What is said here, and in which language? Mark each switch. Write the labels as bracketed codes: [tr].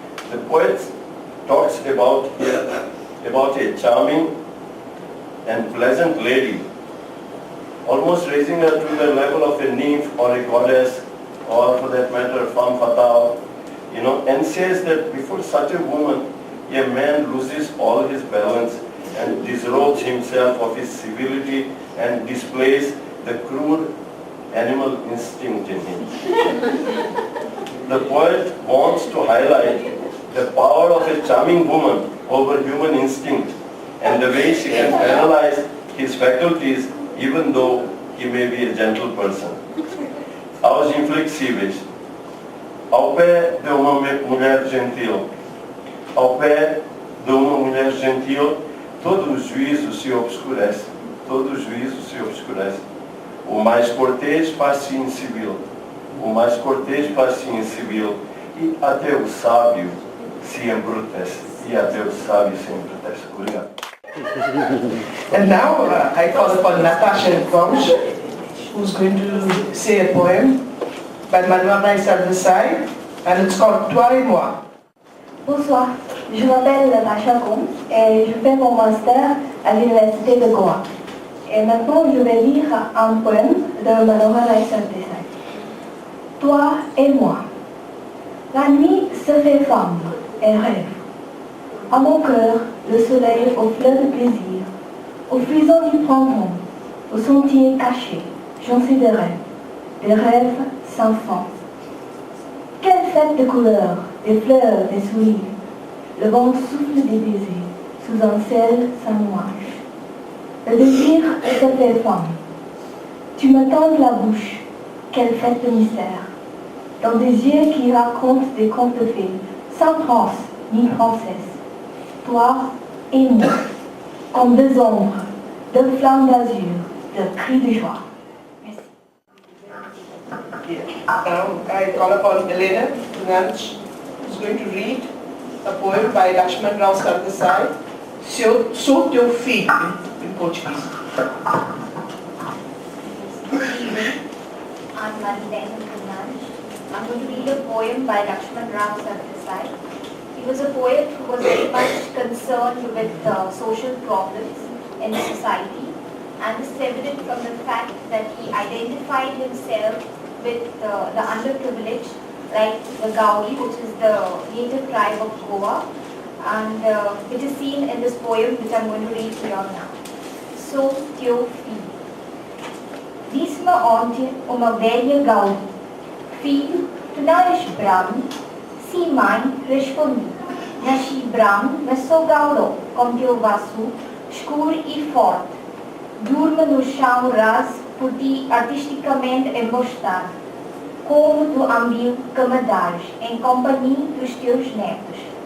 [en] The poet talks about a charming and pleasant lady, almost raising her to the level of a nymph or a goddess, or for that matter, femme fatale, and says that before such a woman, a man loses all his balance and disrobes himself of his civility and displays the crude animal instinct in him. The poet wants to highlight the power of a charming woman over human instinct and the way she can paralyze his faculties even though he may be a gentle person. [pt] Aos inflexíveis. Ao pé de uma mulher gentil, ao pé de uma mulher gentil, todo o juízo se obscurece, todo o juízo se obscurece. O mais cortês faz-se incivil, o mais cortês faz-se incivil, e até o sábio se embrutece, e até o sábio se embrutece. Obrigado. [en] And now I call upon Natasha Gomes, who's going to say a poem by Manuel Sardesai, and it's called Toi et moi. [fr] Bonsoir, je m'appelle Natasha Gomes et je fais mon master à l'université de Goa. Et maintenant, je vais lire un poème de Manuel Sardesai. Toi et moi. La nuit se fait femme et rêve. À mon cœur, le soleil aux fleurs de plaisir, au frisson du printemps, au sentier caché, j'en sais des rêves sans fin. Quelle fête de couleurs, des fleurs, des sourires, le vent souffle des baisers, sous un ciel sans nuages. Le désir se fait femme. Tu me tends la bouche, quelle fête de mystère, dans des yeux qui racontent des contes de fées, sans prince ni princesse. Toi et moi, comme deux ombres, deux flammes d'azur, deux cris de joie. Merci. [en] Now I call upon Elena Tunanch, who's going to read a poem by Lakshman Rao Sardesai, So Teu Filho, in Portuguese. Good evening. I'm Elena Tunanch. I'm going to read a poem by Lakshman Rao Sardesai. He was a poet who was very much concerned with social problems in society, and this is evident from the fact that he identified himself with the underprivileged, like the Gaudi, which is the native tribe of Goa, and which is seen in this poem which I'm going to read here now. [pt] So Teu Filho. Disse-me ontem uma velha Gaudi: Filho, tu não és brahmo? Sim, mãe, respondi. Nasci brahmo, mas sou gauro, com teu vaso escuro e forte. Durmo no chão raso, por ti artisticamente embostado, como do ambil que me dás, em companhia dos teus netos.